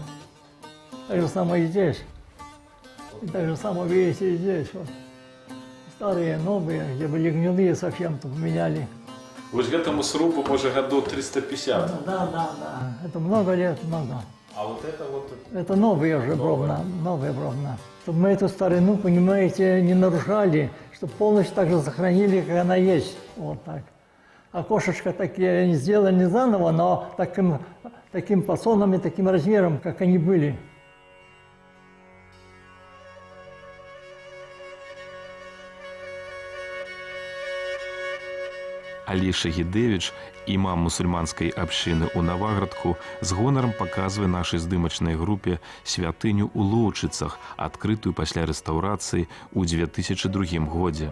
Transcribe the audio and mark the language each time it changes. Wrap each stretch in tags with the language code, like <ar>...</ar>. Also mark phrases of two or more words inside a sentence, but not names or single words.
<ru>Так же самое и здесь. И так же самое, видите, и здесь. Вот. Старые, новые, где были гнилые совсем, то поменяли.</ru> <be>Вось гэтаму срубу, може, году 350.</be> <ru>Да. Это много лет, много. А вот это вот... Это новые уже бровна, новые бровна. Чтобы мы эту старину, понимаете, не нарушали, чтобы полностью так же сохранили, как она есть. Вот так. Окошечко такие не сделали не заново, но таким фасоном и таким размером, как они были.</ru> <be>Алі Шагідевіч, імам мусульманскай абшчыны ў Наваградку, з гонарам паказвае нашай здымачнай групе святыню ў Лоўчыцах, адкрытую пасля рэстаўрацыі ў 2002 годзе.</be>